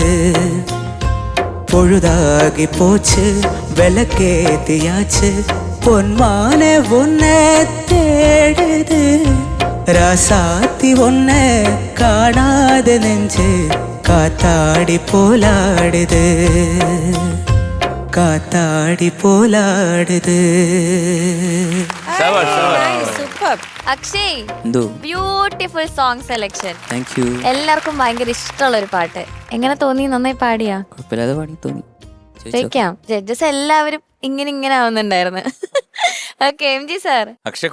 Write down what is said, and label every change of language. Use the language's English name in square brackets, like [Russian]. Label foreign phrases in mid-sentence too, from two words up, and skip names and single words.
[Tamil] பொழுதாகி போச்சு விளக்கேத்தியாச்சு பொன்மான உன்ன தேடுது. ராசாத்தி உன்ன காணாத நெஞ்சு காத்தாடி போலாடுது. காத்தாடி போலாடுது. [English] Akshay beautiful song selection. Thank you. [Malayalam] എല്ലാവർക്കും ഭയങ്കര ഇഷ്ടമുള്ള ഒരു പാട്ട്. എങ്ങനെ തോന്നി? നന്നായി പാടിയാ? കുഴപ്പമില്ലാതെ പാടി തോന്നി. ചോദിക്കാം. ജഡ്ജസ് എല്ലാവരും ഇങ്ങനെ ആവുന്നുണ്ടായിരുന്നു. ഓക്കെ എം ജി സാർ.